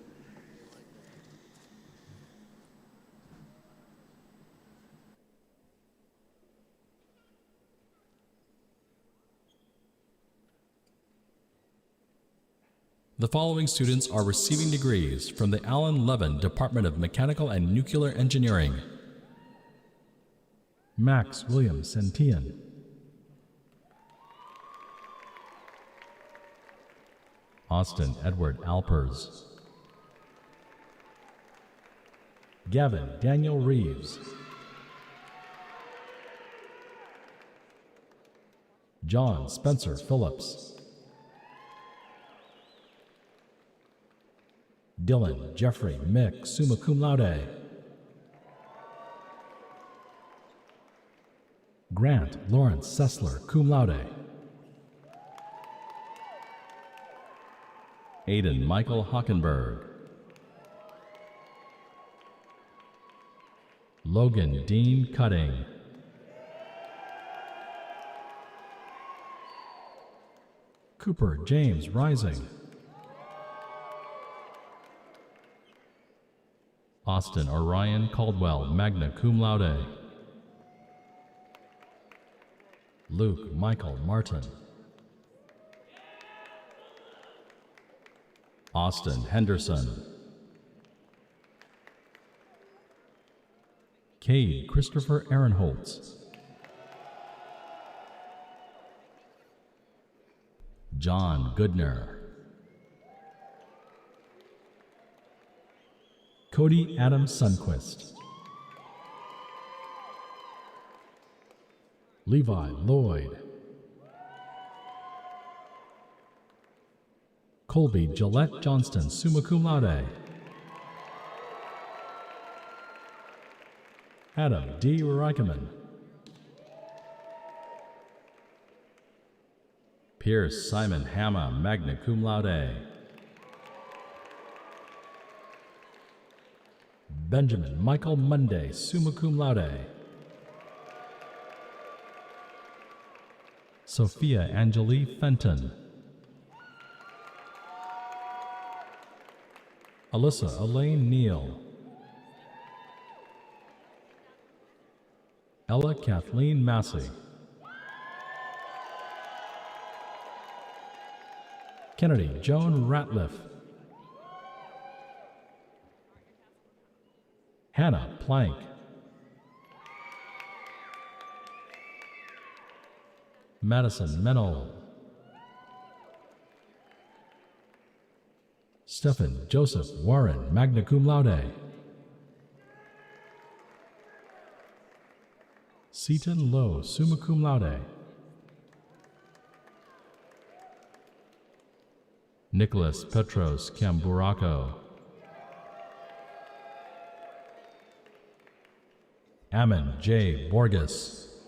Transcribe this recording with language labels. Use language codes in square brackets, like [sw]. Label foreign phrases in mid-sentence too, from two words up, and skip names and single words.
[en] The following students are receiving degrees from the Allen Levin Department of Mechanical and Nuclear Engineering. Max William Sentian. Austin Edward Alpers. Gavin Daniel Reeves. John Spencer Phillips. Dylan Jeffrey Mick, [la] summa cum laude. [en] Grant Lawrence Sessler, [la] cum laude. [en] Aidan Michael Hockenberg. Logan Dean Cutting. Cooper James Rising. Austin Orion Caldwell, [la] magna cum laude. [en] Luke Michael Martin. Austin Henderson. Cade Christopher Ehrenholtz. John Goodner. Cody Adam Sunquist. Levi Lloyd. Colby Gillette Johnston, [la] summa cum laude. [en] Adam D. Reicheman. Pierce Simon Hamma, [la] magna cum laude. [en] Benjamin Michael Monday, [la] summa cum laude. [en] Sophia Angelie Fenton. Alyssa Elaine Neal. Ella Kathleen Massey. Kennedy Joan Ratliff. Hannah Plank. Madison Mennel. Stephen Joseph Warren, [la] magna cum laude. [en] Seaton Lowe, [la] summa cum laude. [en] Nicholas Petros Camburako. Ammon J. Borges.